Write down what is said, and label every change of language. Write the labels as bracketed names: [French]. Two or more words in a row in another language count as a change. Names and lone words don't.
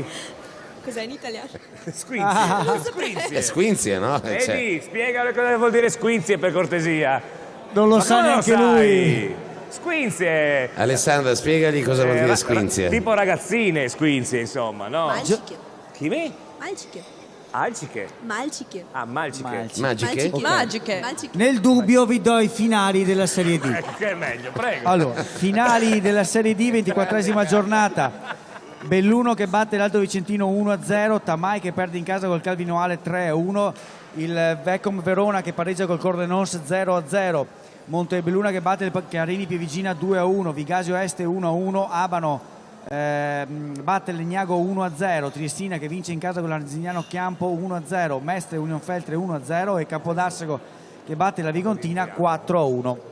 [Italian] Cos'è in italiano? Squinzie. Squinzie, no? Vedi, spiegale cosa vuol dire squinzie per cortesia. Non lo Ma sa come neanche lo sai? lui. Squinzie. Alessandra, spiegagli cosa vuol dire squinzie. Tipo ragazzine squinzie, insomma, no? [Russian] Мальчики. [Italian] Chi? [Russian] Мальчики. [Italian] Alciche. [Russian] Мальчики. [Italian] Ah, malciche. Magiche? Ok. Magiche. Nel dubbio vi do i finali della Serie D. Che è meglio, prego. Allora, finali della Serie D, 24esima giornata. Belluno che batte l'Alto Vicentino 1-0, Tamai che perde in casa col Calvinoale 3-1, il Vecom Verona che pareggia col Cordenons 0-0, Montebelluna che batte il Carini Pievigina 2-1, Vigasio Este 1-1, Abano batte il Legnago 1-0, Triestina che vince in casa con l'Arzignano Chiampo 1-0, Mestre Union Feltre 1-0 e Capodarsego che batte la Vigontina 4-1.